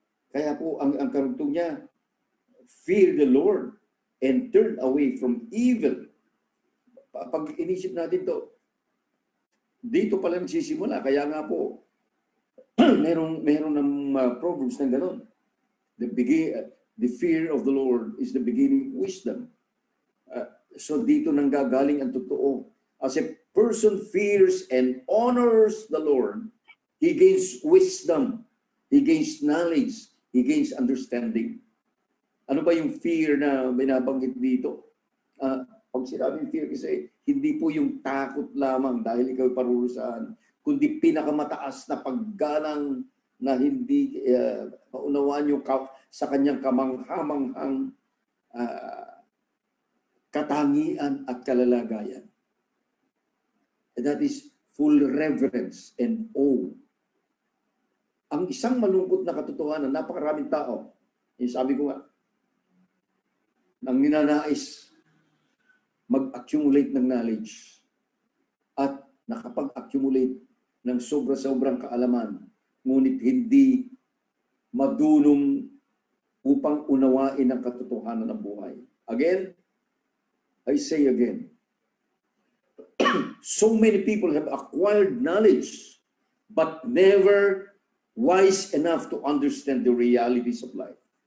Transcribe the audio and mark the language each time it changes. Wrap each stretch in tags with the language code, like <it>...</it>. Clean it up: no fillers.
<tl>Kaya po, ang karugtong niya,</tl> <en>fear the Lord and turn away from evil.</en> <tl>Pag inisip natin to, dito pala nagsisimula. Kaya nga po, meron ng Proverbs na gano'n.</tl> <en>The fear of the Lord is the beginning of wisdom.</en> <tl>So dito nang gagaling ang totoo.</tl> <en>As a person fears and honors the Lord, he gains wisdom, he gains knowledge, he gains understanding.</en> <tl>Ano ba yung fear na binabanggit dito? Pag sinabing fear kasi, hindi po yung takot lamang dahil ikaw parurusahan, kundi pinakamataas na pagganang na hindi maunawaan yung sa kanyang kamanghamanghang katangian at kalalagayan.</tl> <en>And that is full reverence and awe.</en> <tl>Ang isang malungkot na katotohanan, napakaraming tao, yung sabi ko nga, nang ninanais mag-accumulate ng knowledge at nakapag-accumulate ng sobra-sobrang kaalaman, ngunit hindi madunong upang unawain ang katotohanan ng buhay.</tl> <en>Again, I say again, so many people have acquired knowledge but never wise enough to understand the realities of life.</en>